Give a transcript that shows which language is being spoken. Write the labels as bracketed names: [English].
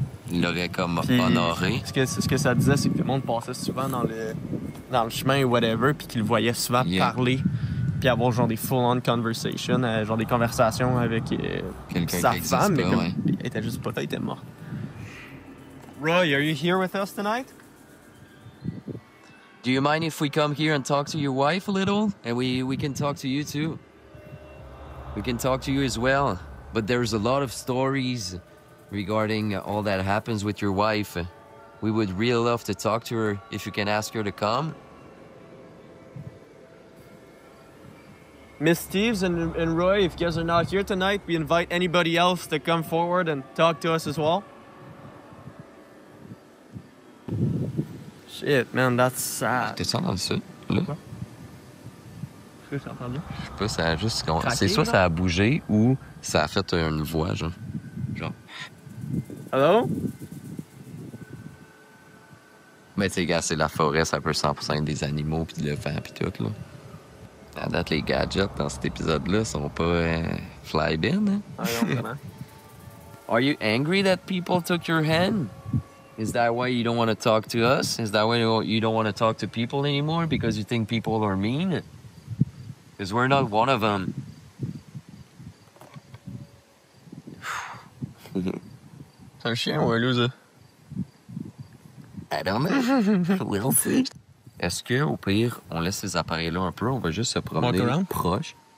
[French] Il l'aurait comme Puis, honoré. Ce que ça disait, c'est que le monde passait souvent dans le chemin ou whatever, puis qu'il le voyait souvent parler, puis avoir genre des [English] full-on conversations, [French] genre des conversations avec sa femme, mais comme, elle était juste pas là, elle était morte. [English] Roy, are you here with us tonight? Do you mind if we come here and talk to your wife a little? And we can talk to you too. We can talk to you as well. But there's a lot of stories regarding all that happens with your wife. We would really love to talk to her if you can ask her to come. Miss Steves and Roy, if you guys are not here tonight, we invite anybody else to come forward and talk to us as well. Shit, man, that's sad. [French] T'es ça dans le sud, là? que j'ai entendu? Je sais pas, ça a juste... Craqué, C'est soit là? ça a bougé ou ça a fait une voix, genre. Allô? Mais tu sais, gars, c'est la forêt, ça peut 100% être des animaux pis de l'éléphant pis tout, là. À date, les gadgets dans cet épisode-là sont pas fly-bin, hein? Ah non, vraiment. [English] Are you angry that people took your hen? Is that why you don't want to talk to us? Is that why you don't want to talk to people anymore because you think people are mean? Because we're not one of them. [French] C'est un chien ou un loup, ça? [English] I don't know. We'll see. [French] Est-ce que, au pire, on laisse ces appareils-là un peu, on va juste se promener [English] Walk around? [French] proche?